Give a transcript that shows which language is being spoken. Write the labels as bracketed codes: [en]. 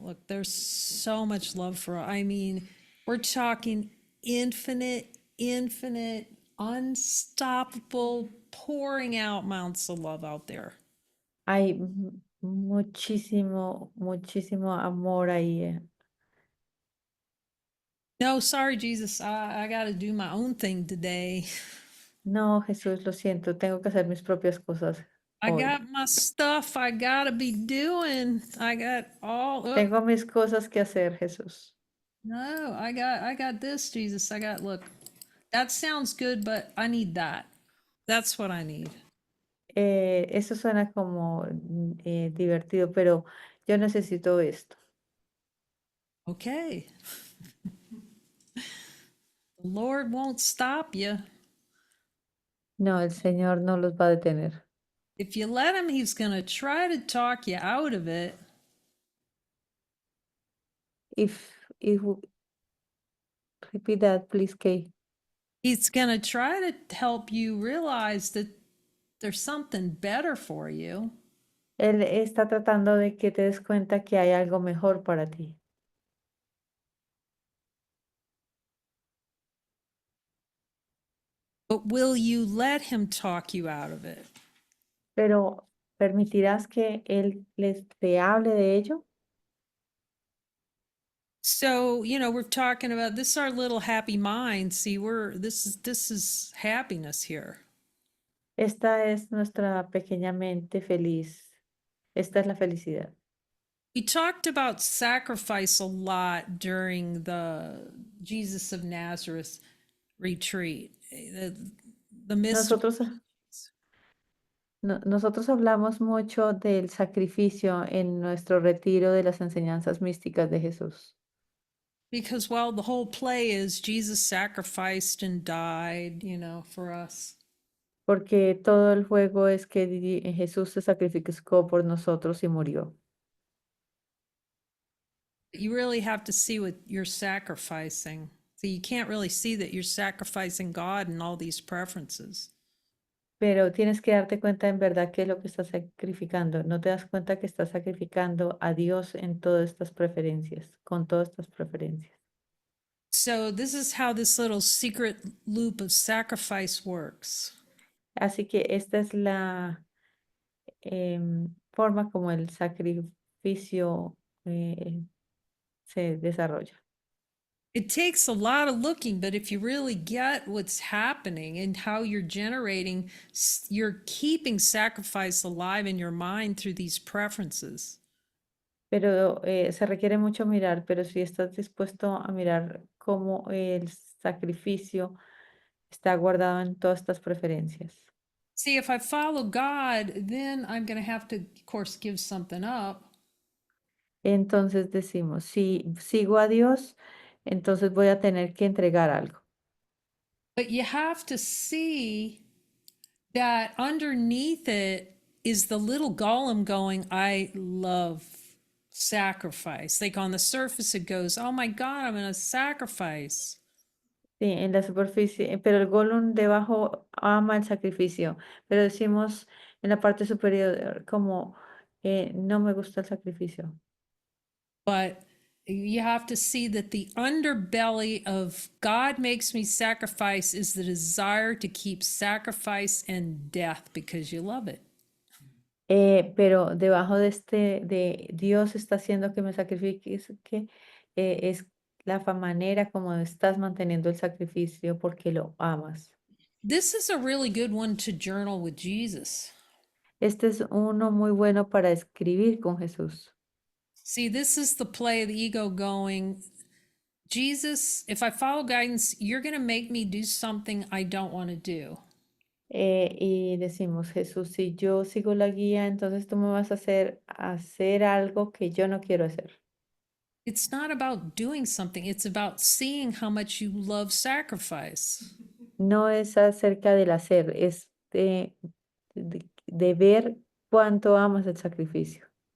[en] Look, there's so much love for, I mean, we're talking infinite, unstoppable, pouring out amounts of love out there. [es] Hay muchísimo, muchísimo amor ahí. [en] No, sorry, Jesus. I got to do my own thing today. [es] No, Jesús, lo siento, tengo que hacer mis propias cosas [en] I [es] hoy. [en] got my stuff I got to be doing. I got all up. [es] Tengo mis cosas que hacer, Jesús. [en] No, I got this, Jesus. Look, that sounds good, but I need that. That's what I need. [es] Eso suena como divertido, pero yo necesito esto. [en] Okay. The Lord won't stop you. [es] No, el Señor no los va a detener. [en] If you let him, he's going to try to talk you out of it. If repeat that, please, Kay. He's going to try to help you realize that there's something better for you. [es] Él está tratando de que te des cuenta que hay algo mejor para ti. [en] But will you let him talk you out of it? [es] Pero ¿permitirás que Él te hable de ello? [en] So, we're talking about this is our little happy mind. See, this is happiness here. [es] Esta es nuestra pequeña mente feliz. Esta es la felicidad. [en] We talked about sacrifice a lot during the Jesus of Nazareth retreat. The mystical. [es] Nosotros, nosotros hablamos mucho del sacrificio en nuestro retiro de las enseñanzas místicas de Jesús. [en] Because, well, the whole play is Jesus sacrificed and died, for us. [es] porque todo el juego es que Jesús se sacrificó por nosotros y murió. [en] You really have to see what you're sacrificing. So you can't really see that you're sacrificing God and all these preferences. [es] Pero tienes que darte cuenta en verdad qué es lo que estás sacrificando. No te das cuenta que estás sacrificando a Dios en todas estas preferencias, con todas estas preferencias. [en] So this is how this little secret loop of sacrifice works. [es] Así que esta es la forma como el sacrificio se desarrolla. [en] It takes a lot of looking, but if you really get what's happening and how you're generating, you're keeping sacrifice alive in your mind through these preferences. [es] Pero se requiere mucho mirar, pero si estás dispuesto a mirar cómo el sacrificio está guardado en todas estas preferencias. [en] See, if I follow God, then I'm going to have to, of course, give something up. [es] Entonces decimos, si sigo a Dios, entonces voy a tener que entregar algo. [en] But you have to see that underneath it is the little golem going, I love sacrifice. Like on the surface, it goes, oh my God, I'm going to sacrifice. [es] Sí, en la superficie, pero el Gollum debajo ama el sacrificio, pero decimos en la parte superior como no me gusta el sacrificio. [en] But you have to see that the underbelly of God makes me sacrifice is the desire to keep sacrifice and death because you love it. [es] Pero debajo de de Dios está haciendo que me sacrifique, es manera como estás manteniendo el sacrificio porque lo amas. [en] This is a really good one to journal with Jesus. [es] Este es uno muy bueno para escribir con Jesús. [en] See, this is the play of the ego going, Jesus, if I follow guidance, you're going to make me do something I don't want to do. [es] Y decimos, Jesús, si yo sigo la guía, entonces tú me vas a hacer algo que yo no quiero hacer. [en] It's not about doing something, it's about seeing how much you love sacrifice. [es] No es acerca del hacer, es de ver cuánto amas el sacrificio.